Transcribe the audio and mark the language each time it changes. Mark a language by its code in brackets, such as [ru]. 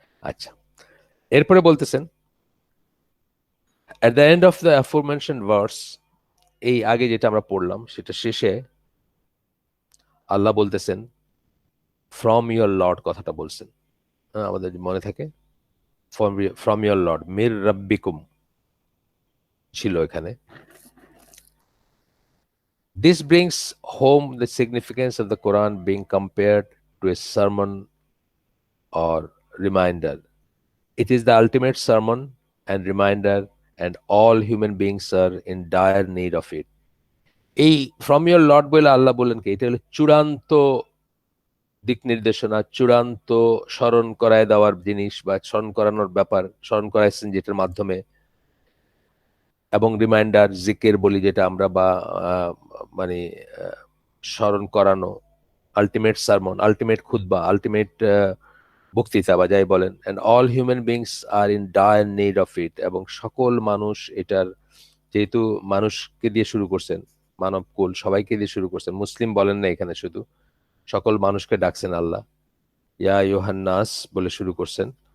[bn] আচ্ছা, এরপরে বলতেছেন [en] at the end of the aforementioned verse, [bn] এই আগে যেটা আমরা পড়লাম সেটা শেষে আল্লাহ বলতেছেন [en] from your lord, [bn] কথাটা বলছেন, আমাদের মনে থাকে, ফ্রম ইয়োর লর্ড, [ar] মির রাব্বিকুম [bn] ছিল এখানে। [en] This brings home the significance of the Quran being compared to a sermon or reminder. It is the ultimate sermon and reminder, and all human beings are in dire need of it. [bn] এই from your Lord বলে আল্লাহ বললেন কি, এটা হলো চূড়ান্ত দিক নির্দেশনা, চূড়ান্ত স্মরণ করায় দেওয়ার জিনিস, বা স্মরণ করানোর ব্যাপার, স্মরণ করাইছেন যেটার মাধ্যমে, এবং রিমাইন্ডার জিকের বলি যেটা আমরা, বা মানে স্মরণ করানো, আলটিমেট সারমন, আলটিমেট খুতবা, আলটিমেট বক্তৃতা বা যাই বলেন, [en] and all human beings are in dire need of it, [bn] এবং সকল মানুষ এটার, যেহেতু মানুষকে দিয়ে শুরু করছেন, মানব কুল সবাইকে দিয়ে শুরু করছেন, মুসলিম বলেন না এখানে, শুধু সকল মানুষকে ডাকছেন আল্লাহ, [ar] ইয়া ইউহান্নাস [bn] বলে শুরু করছেন।